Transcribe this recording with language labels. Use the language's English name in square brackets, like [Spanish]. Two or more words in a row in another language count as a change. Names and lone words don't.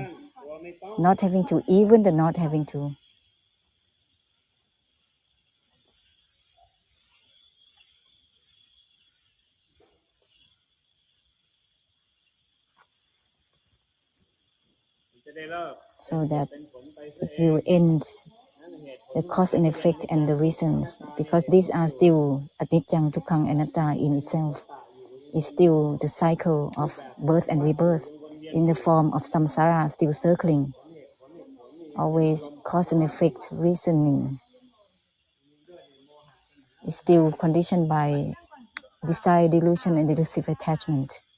[English] Not having to, even the not having to. So that it will end the cause and effect and the reasons, because these are still [Pali] anicca, dukkha, anatta [English] in itself. It's still the cycle of birth and rebirth in the form of samsara, still circling. Always cause and effect reasoning is still conditioned by desire, delusion, and delusive attachment.